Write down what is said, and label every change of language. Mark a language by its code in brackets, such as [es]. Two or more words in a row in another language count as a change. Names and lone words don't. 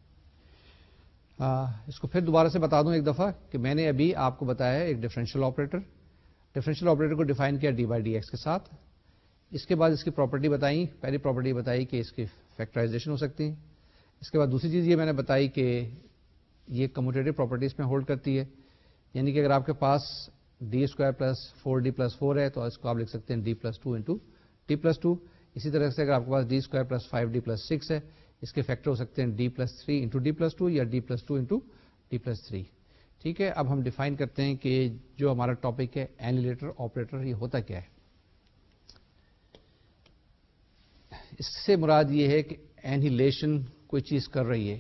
[ur] اس کو پھر دوبارہ سے بتا دوں ایک دفعہ کہ میں نے ابھی آپ کو بتایا ہے ایک [en] differential operator [ur] کو ڈیفائن کیا d/dx کے ساتھ. اس کے بعد اس کی پراپرٹی بتائی. پہلی پراپرٹی بتائی کہ اس کی فیکٹرائزیشن ہو سکتی ہے. اس کے بعد دوسری چیز یہ میں نے بتائی کہ یہ [en] commutative properties [ur] میں ہولڈ کرتی ہے، یعنی کہ اگر آپ کے پاس [en] d² plus 4d plus 4 [ur] ہے تو اس کو آپ لکھ سکتے ہیں [en] d+2 into d+2. [ur] اسی طرح سے اگر آپ کے پاس [en] d² plus 5d plus 6 [ur] ہے اس کے فیکٹر ہو سکتے ہیں [en] d+3 into d+2 [ur] یا [en] d+2 into d+3. [ur] ٹھیک ہے، اب ہم ڈیفائن کرتے ہیں کہ جو ہمارا ٹاپک ہے [en] annihilator operator [ur] یہ ہوتا کیا ہے. اس سے مراد یہ ہے کہ اینیلیشن کوئی چیز کر رہی ہے.